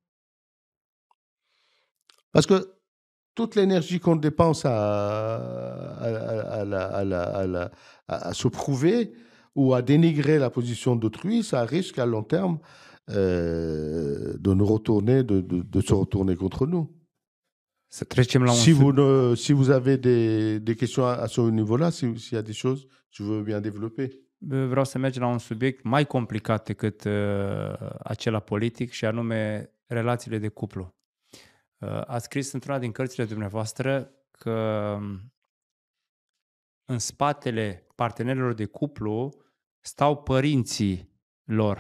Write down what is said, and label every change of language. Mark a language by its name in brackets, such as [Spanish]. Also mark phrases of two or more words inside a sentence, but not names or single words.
[French] Parce que toute l'énergie qu'on dépense à se prouver ou à dénigrer la position d'autrui, ça risque à long terme de nous retourner, de se retourner contre nous. [Romanian] Să trecem la un [French] Si vous avez des questions à ce niveau-là, s'il y a des choses, je veux bien développer. [Romanian] Vreau să mergem la un subiect mai complicat decât acela politic, și anume relațiile de cuplu. Ați scris într-una din cărțile dumneavoastră că în spatele partenerilor de cuplu stau părinții lor.